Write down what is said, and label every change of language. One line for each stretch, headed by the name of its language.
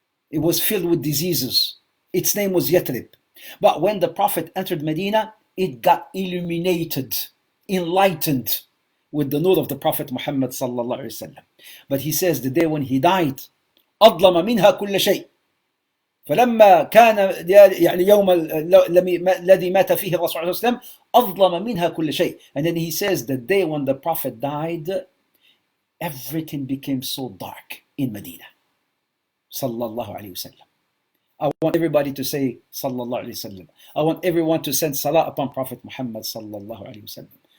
English: It was filled with diseases. Its name was Yathrib. But when the Prophet entered Medina, it got illuminated, enlightened with the nur of the Prophet Muhammad sallallahu alaihi wasallam. But he says the day when he died,
Arabic: أظلم منها كل شيء. فلما كان يعني يوم الذي مات فيه الرسول صلى الله عليه وسلم أظلم منها كل شيء.
English: And then he says the day when the Prophet died, everything became so dark in Medina. Sallallahu alayhi wasallam. I want everybody to say Sallallahu alayhi wasallam. I want everyone to send salah upon Prophet Muhammad Sallallahu alayhi wasallam.